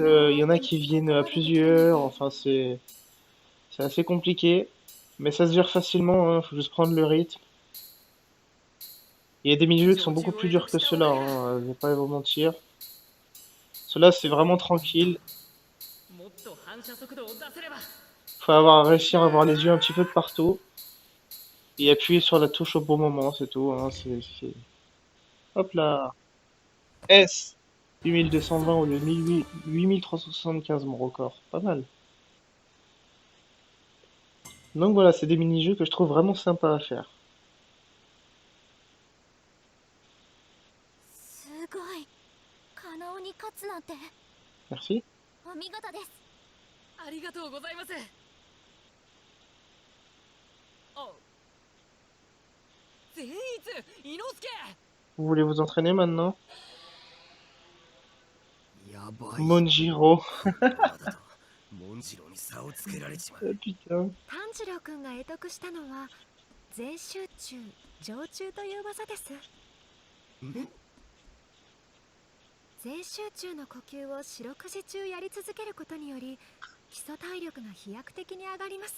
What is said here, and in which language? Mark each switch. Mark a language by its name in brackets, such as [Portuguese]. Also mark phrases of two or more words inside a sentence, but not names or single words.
[French] Il y en a qui viennent à plusieurs, enfin c'est assez compliqué. Mais ça se gère facilement, hein, faut juste prendre le rythme. Il y a des mini-jeux qui sont beaucoup plus durs que ceux-là, hein, je vais pas vous mentir. Ceux-là c'est vraiment tranquille. [Japanese] もっと反射速度を出せれば。 [French] Faut réussir à avoir les yeux un petit peu de partout. Et appuyer sur la touche au bon moment, c'est tout, hein, Hop là. S 8220 au lieu de 8375, mon record. Pas mal. Donc voilà, c'est des mini-jeux que je trouve vraiment sympas à faire. [Japanese] すごい。カナオに勝つなんて [French] Merci. [Japanese] お見事です。ありがとうございます。あ、善逸、伊之助。 [French] Vous voulez vous entraîner maintenant? [Japanese] やばい。 Monjiro. モンジローに差をつけられちまう。 [French] Ah, putain. [Japanese] 炭治郎くんが得得したのは全集中常駐という技です。全集中の呼吸を四六時中やり続けることにより基礎体力が飛躍的に上がります。